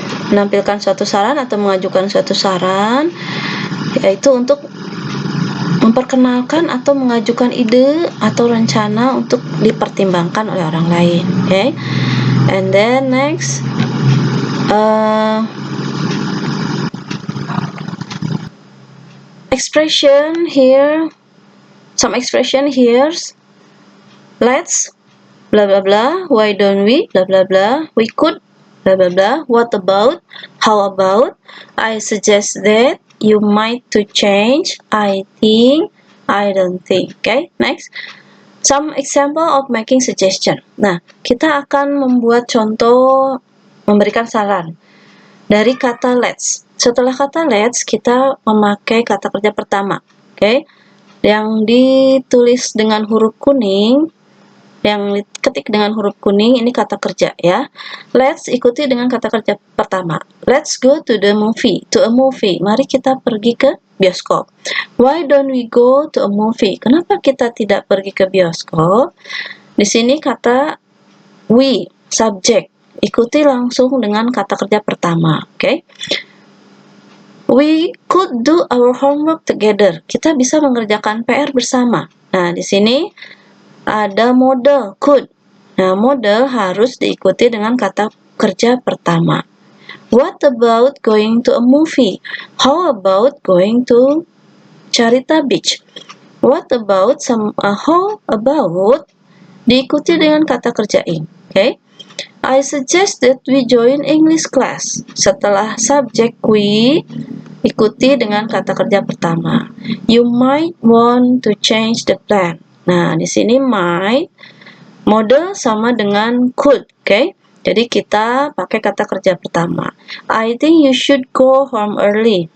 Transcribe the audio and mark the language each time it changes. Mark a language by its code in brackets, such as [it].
[id] Menampilkan suatu saran atau mengajukan suatu saran, yaitu untuk memperkenalkan atau mengajukan ide atau rencana untuk dipertimbangkan oleh orang lain. [en] Okay, and then next, expression here. Some expression here. Let's blah blah blah. Why don't we blah blah blah. We could blah blah blah. What about? How about? I suggest that. You might to change. I think. I don't think. Okay, next. Some example of making suggestion. [id] Nah, kita akan membuat contoh memberikan saran dari kata let's. Setelah kata let's, kita memakai kata kerja pertama. Okay, yang ditulis dengan huruf kuning, yang diketik dengan huruf kuning, ini kata kerja ya. Let's ikuti dengan kata kerja pertama. [en] Let's go to the movie. To a movie. [id] Mari kita pergi ke bioskop. [en] Why don't we go to a movie? [id] Kenapa kita tidak pergi ke bioskop? Di sini kata we, subject. Ikuti langsung dengan kata kerja pertama. [en] Okay? We could do our homework together. [id] Kita bisa mengerjakan PR bersama. Nah, di sini ada model could. Nah, model harus diikuti dengan kata kerja pertama. [en] What about going to a movie? How about going to Carita Beach? [id] What about how about diikuti dengan kata kerja in. Okay? [en] I suggest that we join English class. [id] Setelah subjek we, ikuti dengan kata kerja pertama. [en] You might want to change the plan. [id] Nah, di sini might model sama dengan could, okay? Jadi kita pakai kata kerja pertama. [en] I think you should go home early.